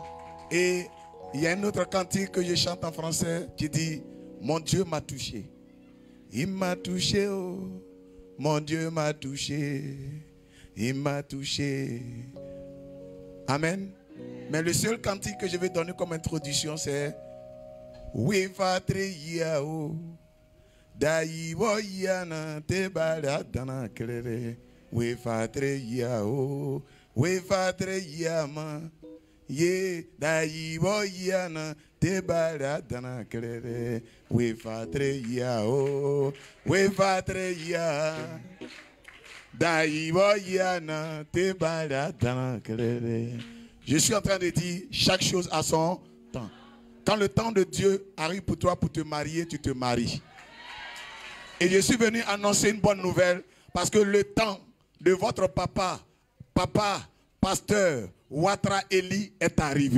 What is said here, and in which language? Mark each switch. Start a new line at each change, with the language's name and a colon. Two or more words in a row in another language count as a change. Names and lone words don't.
French: Et il y a un autre cantique que je chante en français qui dit Mon Dieu m'a touché. Il m'a touché, oh. Mon Dieu m'a touché. Il m'a touché. Amen. Mais le seul cantique que je vais donner comme introduction, c'est Wefatre Yao. Daiwo Yana Tebala Dana Klere. Wefatre Yao. Wefatre Yama. Ye Daiwo Yana Tebala Dana Klere. Wefatre Yao. Wefatre Ya. Daiwo Yana Tebala Dana Klere. Je suis en train de dire chaque chose à son temps. Quand le temps de Dieu arrive pour toi pour te marier, tu te maries. Et je suis venu annoncer une bonne nouvelle parce que le temps de votre papa, pasteur Ouattara Eli est arrivé.